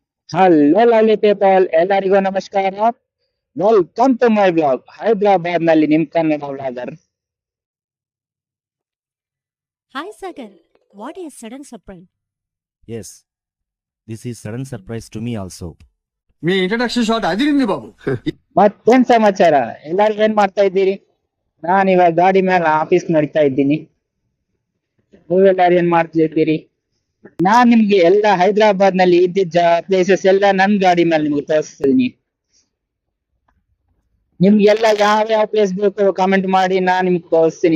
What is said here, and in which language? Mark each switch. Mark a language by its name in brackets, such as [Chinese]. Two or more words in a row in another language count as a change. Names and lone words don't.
[English] hello lovely people, [Kannada] ಎಲ್ಲರಿಗೂ ನಮಸ್ಕಾರ. [English] welcome to my blog. [Kannada] ಹೈದರಾಬಾದ್ ನಲ್ಲಿ ನಿಮ್ ಕನ್ನಡ ಬ್ಲಾಗರ್. [English] Hi Sagar, what a sudden surprise. Yes, this is sudden surprise to me also. [Telugu] మీ [English] introduction shot [Telugu] అదిరింది బాబు. [Kannada] ಮತ್ತೇನ್ ಸಮಾಚಾರ? ಎಲ್ಲಾರು ಏನ್ ಮಾಡ್ತಾ ಇದ್ದೀರಿ? ನಾನು ಇವಾಗ ಗಾಡಿ ಮೇಲೆ ಆಫೀಸ್ ನಡೀತಾ ಇದ್ದೀನಿ. ನೀವೆಲ್ಲಾರು ಏನ್ ಮಾಡ್ತಿದ್ದೀರಿ? ನಾನ್ ನಿಮ್ಗೆ ಎಲ್ಲ ಹೈದರಾಬಾದ್ ನಲ್ಲಿ ಇದ್ದಿದ್ದ ಪ್ಲೇಸಸ್ ಎಲ್ಲ ನನ್ ಗಾಡಿ ಮೇಲೆ ನಿಮ್ಗೆ ತೋರಿಸ್ತೀನಿ. ನಿಮ್ಗೆಲ್ಲ ಯಾವ ಯಾವ ಪ್ಲೇಸ್ ಬೇಕು ಕಾಮೆಂಟ್ ಮಾಡಿ, ನಾನ್ ನಿಮ್ಗೆ ತೋರಿಸ್ತೀನಿ.